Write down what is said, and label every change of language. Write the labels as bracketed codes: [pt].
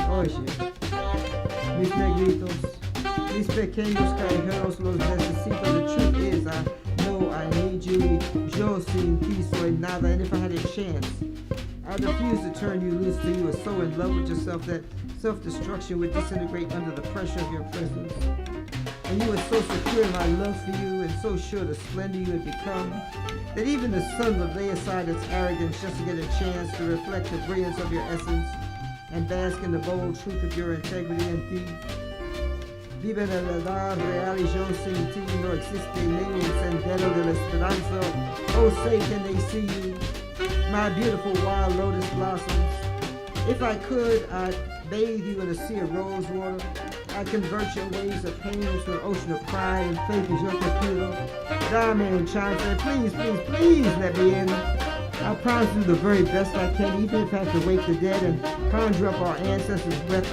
[es] Oye, mis negritos, mis pequeños callejeros, los necesito. [en] The truth is, I know I need you. [es] Yo sin ti soy nada, [en] and if I had a chance, I'd refuse to turn you loose till you are so in love with yourself that self-destruction would disintegrate under the pressure of your presence. And you were so secure in my love for you and so sure of the splendor you had become that even the sun would lay aside its arrogance just to get a chance to reflect the brilliance of your essence and bask in the bold truth of your integrity and deed. [es] Vive en la verdad real y yo sin ti no existe ningún sendero de la esperanza. [en] Oh, say can they see you, my beautiful wild lotus blossoms. If I could, I'd bathe you in a sea of rose water. I'd convert your waves of pain into an ocean of pride and faith as your tequila. Dame and chance, please, please, please let me in. I'll promise you the very best I can, even if I have to wake the dead and conjure up our ancestors' breath.